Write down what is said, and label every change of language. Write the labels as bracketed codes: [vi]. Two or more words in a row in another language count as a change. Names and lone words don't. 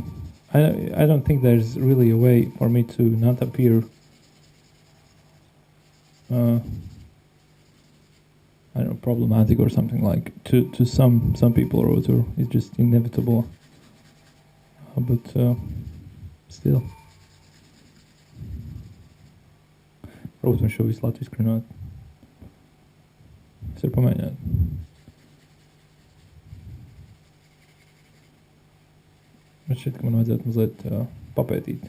[en] I don't think there's really a way for me to not appear I don't know, problematic or something, like to some people or whatever. It's just inevitable. But still. [lv] Varbūt mēs šo visu latviski runāt. Es varu pamēģināt. Man šķiet, ka man vajadzētu mazliet papētīt.